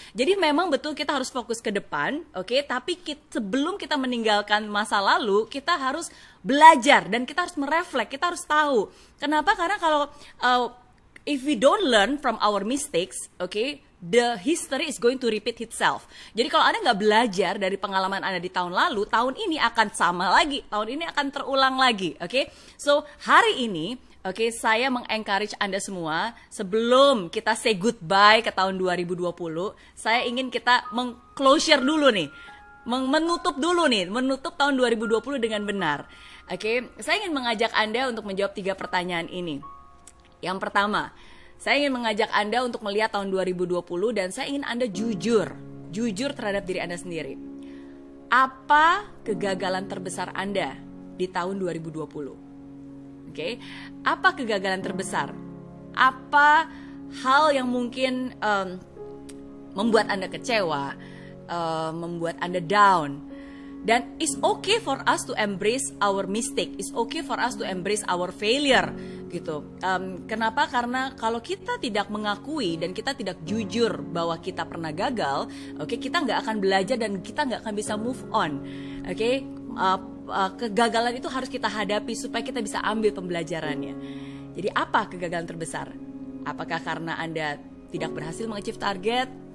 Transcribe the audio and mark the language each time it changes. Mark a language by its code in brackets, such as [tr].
[id] Jadi memang betul kita harus fokus ke depan, oke, tapi sebelum kita meninggalkan masa lalu, kita harus belajar dan kita harus mereflek, kita harus tahu. Kenapa? Karena kalau [en] if we don't learn from our mistakes, okay, the history is going to repeat itself. [id] Jadi kalau Anda nggak belajar dari pengalaman Anda di tahun lalu, tahun ini akan sama lagi, tahun ini akan terulang lagi, okay? So hari ini, okay, saya mengencourage Anda semua sebelum kita [en] say goodbye [id] ke tahun 2020, saya ingin kita meng-closure dulu nih. Menutup dulu nih, menutup tahun 2020 dengan benar. Oke, saya ingin mengajak Anda untuk menjawab 3 pertanyaan ini. Yang pertama, saya ingin mengajak Anda untuk melihat tahun 2020 dan saya ingin Anda jujur terhadap diri Anda sendiri. Apa kegagalan terbesar Anda di tahun 2020? Oke, apa kegagalan terbesar? Apa hal yang mungkin membuat Anda kecewa? Membuat Anda down. [en] Dan it's okay for us to embrace our mistake. It's okay for us to embrace our failure. [id] gitu. Kenapa? Karena kalau kita tidak mengakui dan kita tidak jujur bahwa kita pernah gagal, oke, kita nggak akan belajar dan kita nggak akan bisa [en] move on. [id] Oke, kegagalan itu harus kita hadapi supaya kita bisa ambil pembelajarannya. Jadi apa kegagalan terbesar? Apakah karena Anda tidak berhasil mengachieve target?